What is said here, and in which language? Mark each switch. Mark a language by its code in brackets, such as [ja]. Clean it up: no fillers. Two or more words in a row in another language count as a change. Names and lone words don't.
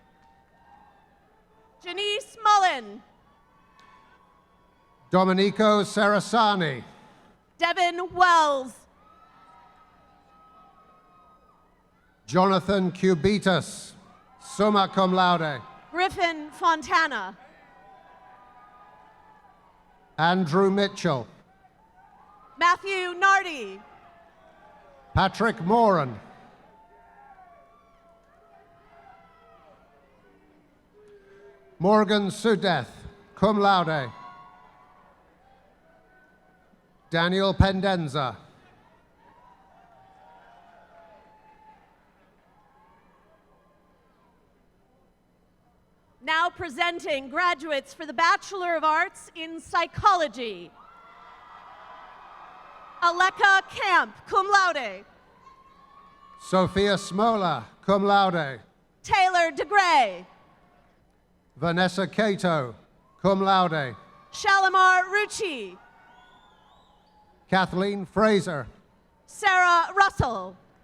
[en] Janice Mullen. Domenico Sarasani. Devin Wells. Jonathan Cubitas, [la] summa cum laude. [en] Griffin Fontana. Andrew Mitchell. Matthew Nardi. Patrick Moran. Morgan Sudeth, [la] cum laude. [en] Daniel Pendenza. Now presenting graduates for the Bachelor of Arts in Psychology. Aleka Camp, [la] cum laude. [en] Sophia Smola, [la] cum laude. [en] Taylor DeGray. Vanessa Cato, [la] cum laude. [en] Shalimar Rucci. Kathleen Fraser. Sarah Russell.